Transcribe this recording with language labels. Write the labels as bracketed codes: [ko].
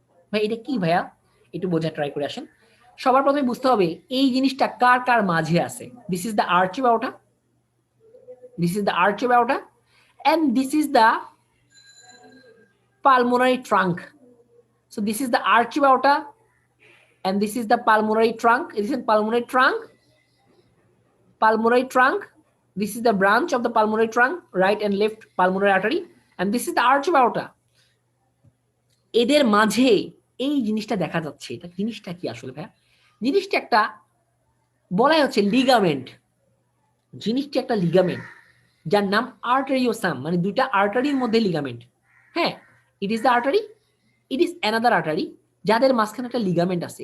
[bn] ভাই এটা কি ভাইয়া, একটু বোঝার ট্রাই করে আসেন। সবার প্রথমে বুঝতে হবে এই জিনিসটা কার কার মাঝে আছে। [en] This is the arch aorta, this is the arch aorta, and this is the pulmonary trunk. So this is the arch aorta and this is the pulmonary trunk. This is pulmonary trunk, pulmonary trunk. This is the branch of the pulmonary trunk, right and left pulmonary artery, and this is the arch aorta. [bn] এদের মাঝে এই জিনিসটা দেখা যাচ্ছে, এটা জিনিসটা কি আসলে ভাই? জিনিসটা একটা বলাই হচ্ছে লিগামেন্ট, জিনিসটা একটা লিগামেন্ট যার নাম আর্টেরিওসাম, মানে দুইটা আর্টারির মধ্যে লিগামেন্ট। [en] হ্যাঁ, it is the artery, it is another artery, [bn] যাদের মাঝখানে একটা লিগামেন্ট আছে।